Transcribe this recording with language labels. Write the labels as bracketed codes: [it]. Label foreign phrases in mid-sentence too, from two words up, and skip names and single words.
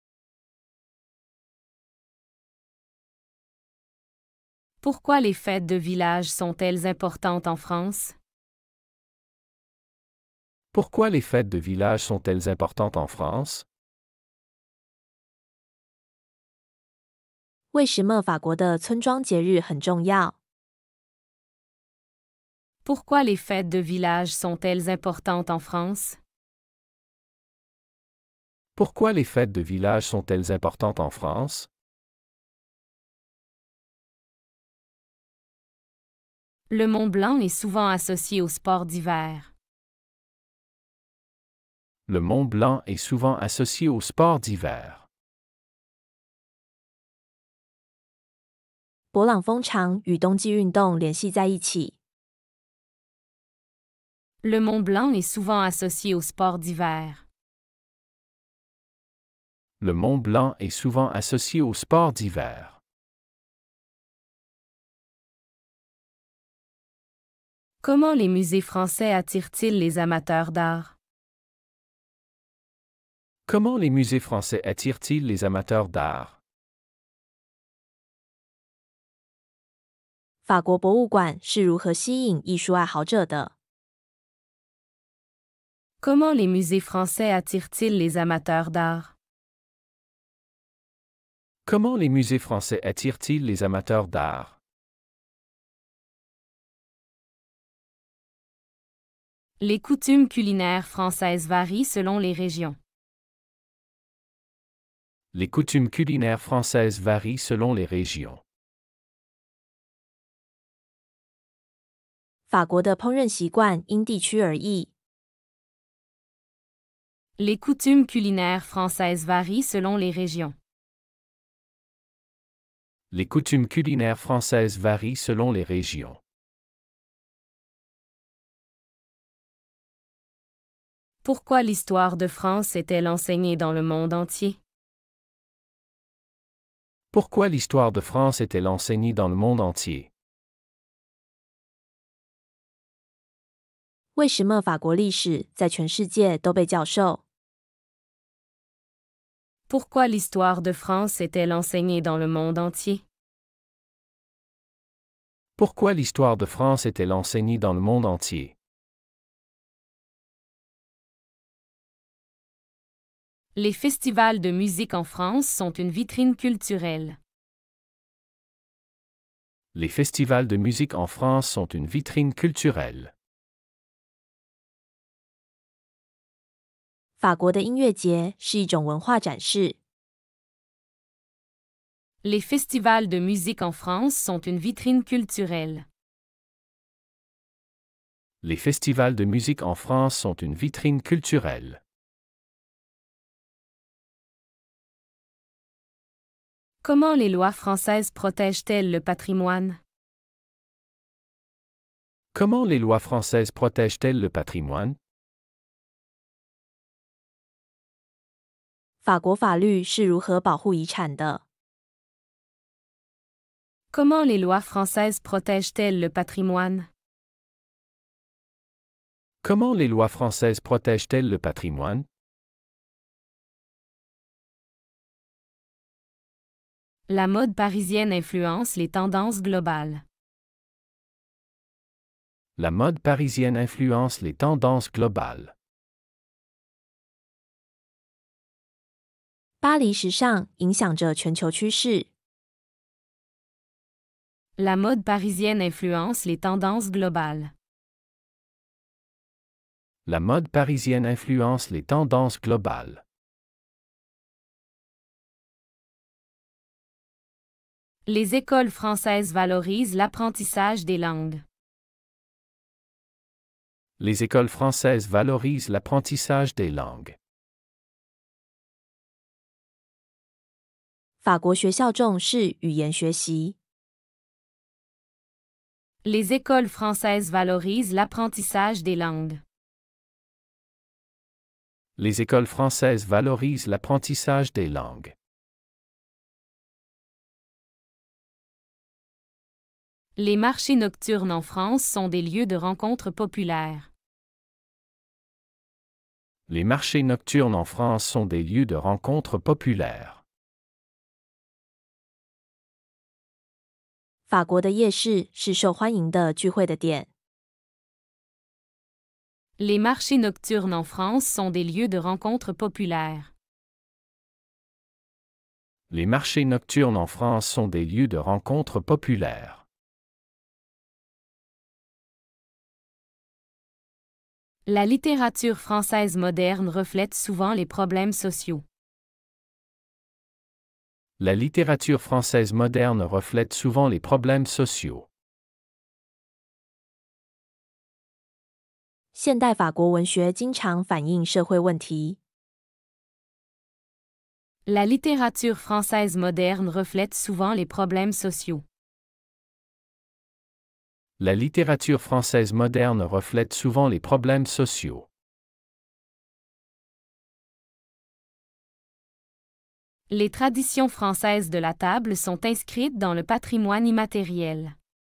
[fr] Pourquoi les fêtes de village sont-elles importantes en France? Pourquoi les fêtes de village sont-elles importantes en France? [zh] 为什么法国的村庄节日很重要？ [fr] Pourquoi les fêtes de village sont-elles importantes en France? Pourquoi les fêtes de village sont-elles importantes en France? Le Mont Blanc est souvent associé au sport d'hiver. Le Mont Blanc est souvent associé au sport d'hiver. [zh] 勃朗峰常与冬季运动联系在一起。 [fr] Le Mont Blanc est souvent associé au sport d'hiver. Le Mont Blanc est souvent associé au sport d'hiver. Comment les musées français attirent-ils les amateurs d'art? Comment les musées français attirent-ils les amateurs d'art? [zh] 法国博物馆是如何吸引艺术爱好者的？ [fr] Comment les musées français attirent-ils les amateurs d'art? Comment les musées français attirent-ils les amateurs d'art? Les coutumes culinaires françaises varient selon les régions. Les coutumes culinaires françaises varient selon les régions. [zh] 法国的烹饪习惯因地区而异。 [fr] Les coutumes culinaires françaises varient selon les régions. Les coutumes culinaires françaises varient selon les régions. Pourquoi l'histoire de France est-elle enseignée dans le monde entier? Pourquoi l'histoire de France est-elle enseignée dans le monde entier? [zh] 为什么法国历史在全世界都被教授？ [fr] Pourquoi l'histoire de France est-elle enseignée dans le monde entier? Pourquoi l'histoire de France est-elle enseignée dans le monde entier? Les festivals de musique en France sont une vitrine culturelle. Les festivals de musique en France sont une vitrine culturelle. [zh] 法国的音乐节是一种文化展示。 [fr] Les festivals de musique en France sont une vitrine culturelle. Les festivals de musique en France sont une vitrine culturelle. Comment les lois françaises protègent-elles le patrimoine? Comment les lois françaises protègent-elles le patrimoine? [zh] 法国法律是如何保护遗产的？ [fr] Comment les lois françaises protègent-elles le patrimoine? Comment les lois françaises protègent-elles le patrimoine? La mode parisienne influence les tendances globales. La mode parisienne influence les tendances globales. [zh] 巴黎时尚影响着全球趋势。 [fr] La mode parisienne influence les tendances globales. La mode parisienne influence les tendances globales. Les écoles françaises valorisent l'apprentissage des langues. Les écoles françaises valorisent l'apprentissage des langues. [zh] 法国学校重视语言学习。 [fr] Les écoles françaises valorisent l'apprentissage des langues. Les écoles françaises valorisent l'apprentissage des langues. Les marchés nocturnes en France sont des lieux de rencontres populaires. Les marchés nocturnes en France sont des lieux de rencontres populaires. [zh] 法国的夜市是受欢迎的聚会的点。 [fr] Les marchés nocturnes en France sont des lieux de rencontres populaires. Les marchés nocturnes en France sont des lieux de rencontres populaires. La littérature française moderne reflète souvent les problèmes sociaux. La littérature française moderne reflète souvent les problèmes sociaux. [zh] 现代法国文学经常反映社会问题。 [fr] La littérature française moderne reflète souvent les problèmes sociaux. La littérature française moderne reflète souvent les problèmes sociaux. Les traditions françaises de la table sont inscrites dans le patrimoine immatériel.